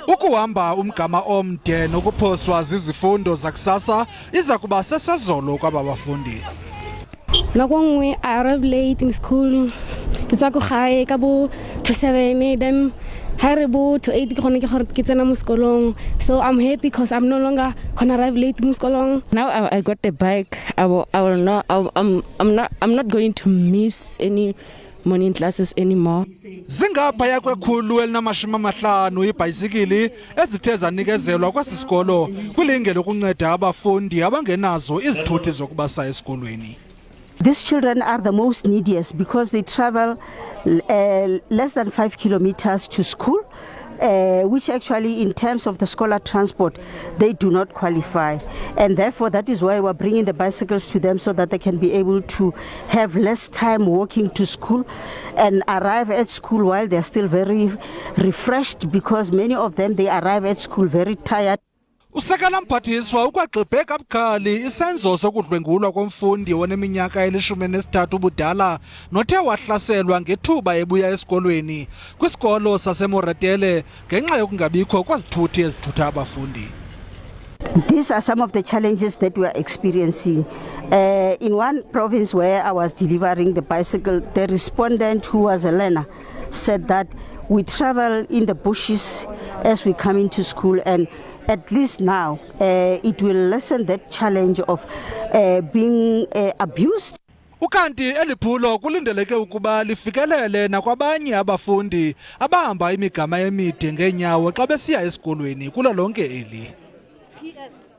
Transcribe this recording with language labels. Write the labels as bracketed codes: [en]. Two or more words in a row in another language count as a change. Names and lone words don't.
[xh] Ukuhamba umgama omde nokuphoswa zizifundo zakusasa iza kuba sesezolo kwaba bafundi. [tn] Nako nngwe [en] I arrive late in school. [tn] Ke tsa go gae ka bo 7 then Haribo to 8 ke tsena mo sekolong. [en] So I'm happy because I'm no longer gonna arrive late [tn] mo sekolong. [en] Now I got the bike. I'm not going to miss any morning classes anymore. [xh] Zingaphaya kwekhulu elinamashumi ibhayisikili ezithe zanikezelwa kwesi sikolo kwilinge lokunceda abafundi abangenazo izithuthi zokubasa esikolweni. [en] These children are the most neediest because they travel less than 5 kilometers to school, which actually in terms of the scholar transport, they do not qualify. And therefore, that is why we're bringing the bicycles to them so that they can be able to have less time walking to school and arrive at school while they're still very refreshed, because many of them, they arrive at school very tired. [xh] Usekela mphathiswa ukwagqibhe kabukhali isenzo sokudlwengulwa komfundi oneminyaka eli-13 ubudala nothe wahlaselwa ngethuba ebuya esikolweni kwisikolo saseMoretele ngenxa yokungabikho kwezithuthi ezithutha abafundi. [en] These are some of the challenges that we are experiencing. In one province where I was delivering the bicycle, the respondent, who was a learner, said that we travel in the bushes as we come into school, and at least now it will lessen that challenge of being abused. [xh] Ukanti eliphulo kulindeleke ukuba lifikelele nakwabanye abafundi abahamba imigama emide ngeenyawo xa besiya esikolweni kulo lonke eli.